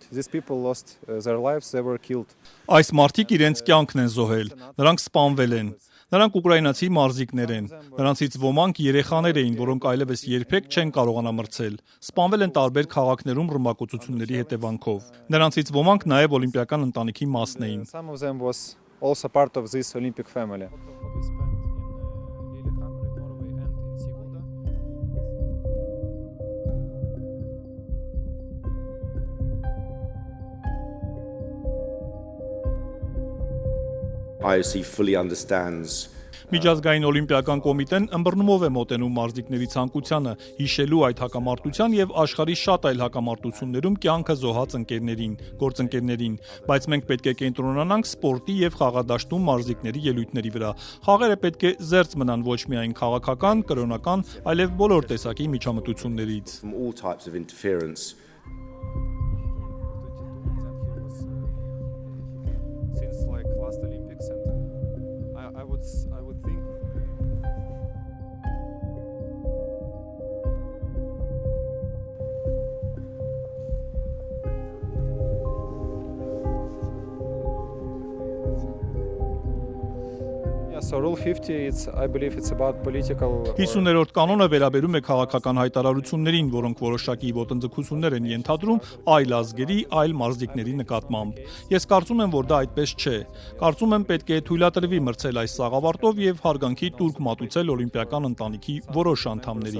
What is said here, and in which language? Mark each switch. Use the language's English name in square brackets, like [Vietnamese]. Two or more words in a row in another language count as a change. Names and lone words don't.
[English] These people lost their lives, they were killed. [Armenian] Այս մարդիկ իրենց կյանքն են զոհել, նրանք սպանվել են, նրանք ուկրաինացի մարզիկներ են, նրանցից ոմանք երեխաներ էին, որոնք այլևս երբեք չեն կարողանա մրցել, սպանվել են տարբեր քաղաքներում ռմբակոծությունների հետևանքով, նրանցից ոմանք նաև օլիմպիական ընտանիքի մասն էին։ [English] Some of them was also part of this Olympic family. IOC fully understands [Armenian] Միջազգային օլիմպիական կոմիտեն ըմբռնումով է մոտենում մարզիկների ցանկությանը, հիշելու այդ հակամարտության եւ աշխարհի շատ այլ հակամարտություններում կյանքը զոհած ընկերներին, գործընկերներին, բայց մենք պետք է կենտրոնանանք սպորտի եւ խաղադաշտում մարզիկների ելույթների վրա։ Խաղերը պետք է զերծ մնան ոչ միայն քաղաքական, կրոնական, այլև բոլոր տեսակի միջամտություններից։ [English] from all types of interference. Since like last Olympics, and I would think. Yeah, so Rule 50, I believe it's about political. [Armenian] 50-րդ կանոնը վերաբերում է քաղաքական հայտարարություններին, որոնք որոշակի ոտնձգություններ են ենթադրում այլ ազգերի, այլ մարզիկների նկատմամբ։ Ես կարծում եմ, որ դա այդպես չէ։ Կարծում եմ, պետք է թույլատրվի մրցել այս սաղավարտով եւ հարգանքի տուրք մատուցել օլիմպիական ընտանիքի որոշ անդամներին։